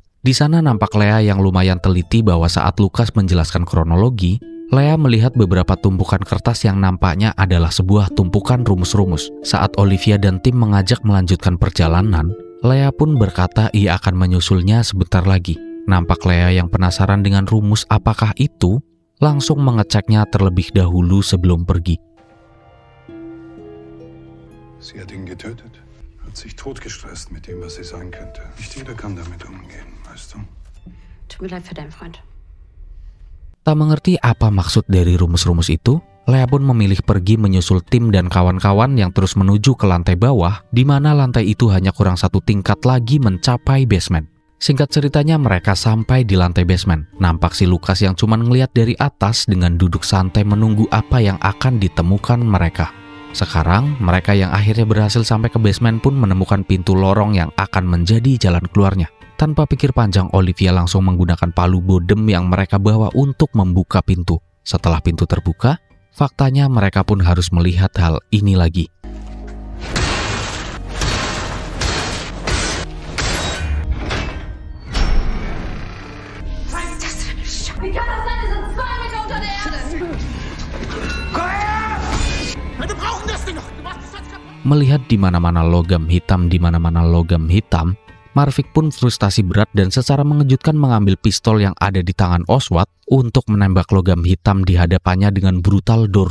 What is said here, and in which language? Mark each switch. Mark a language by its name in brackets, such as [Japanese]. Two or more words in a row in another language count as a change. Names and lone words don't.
[Indonesian] Di sana nampak Lea yang lumayan teliti bahwa saat Lukas menjelaskan kronologi, Lea melihat beberapa tumpukan kertas yang nampaknya adalah sebuah tumpukan rumus-rumus. Saat Olivia dan tim mengajak melanjutkan perjalanan, Lea pun berkata ia akan menyusulnya sebentar lagi. Nampak Lea yang penasaran dengan rumus apakah itu, langsung mengeceknya terlebih dahulu sebelum pergi. [German] Sie hat ihn getötet. Hat sich totgestresst mit dem, was sie sein könnte. Nicht jeder kann damit umgehen, weißt du? Tut mir leid für deinen Freund. [Indonesian] Tak mengerti apa maksud dari rumus-rumus itu, Lea pun memilih pergi menyusul Tim dan kawan-kawan yang terus menuju ke lantai bawah, di mana lantai itu hanya kurang 1 tingkat lagi mencapai basement. Singkat ceritanya mereka sampai di lantai basement. Nampak si Lukas yang cuma ngeliat dari atas dengan duduk santai menunggu apa yang akan ditemukan mereka. Sekarang, mereka yang akhirnya berhasil sampai ke basement pun menemukan pintu lorong yang akan menjadi jalan keluarnya. Tanpa pikir panjang, Olivia langsung menggunakan palu bodem yang mereka bawa untuk membuka pintu. Setelah pintu terbuka, faktanya mereka pun harus melihat hal ini lagi. [German] Wie kann das sein? Wir sind 2 Meter unter der Erde. [Indonesian] Melihat di mana-mana logam hitam, Marvik pun frustasi berat dan secara mengejutkan mengambil pistol yang ada di tangan Oswald untuk menembak logam hitam di hadapannya dengan brutal dor.